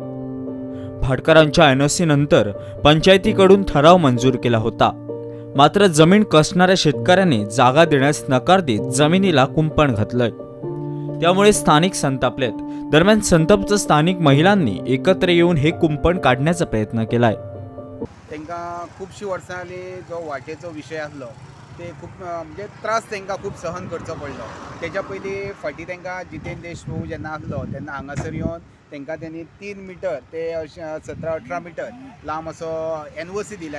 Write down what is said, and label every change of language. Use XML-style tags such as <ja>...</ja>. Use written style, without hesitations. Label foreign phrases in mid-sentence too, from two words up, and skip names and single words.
<mr>भाटकरांच्या NOC नंतर पंचायतीकडून ठराव मंजूर केला होता. मात्र जमीन कसणाऱ्या शेतकऱ्याने जागा देण्यास नकार देत जमिनीला कुंपण घातलंय. त्यामुळे स्थानिक संतापलेत. दरम्यान संतप्त स्थानिक महिलांनी एकत्र येऊन हे कुंपण काढण्याचा प्रयत्न केलाय.</mr> <kok>तांकां खुबशीं वर्सांनी जो वाटेचो विशय आसलो ते खूब म्हणजे त्रास तांकां खूब सहन करचो पडलो. तेच्या पयलीं फाटीं तांकां जितेंद्र देशप्रभू जेन्ना आसलो तेन्ना हांगासर येवन तांकां त्यांनी 3 मीटर ते 17-18 मीटर लांब असो NOC दिला.</kok>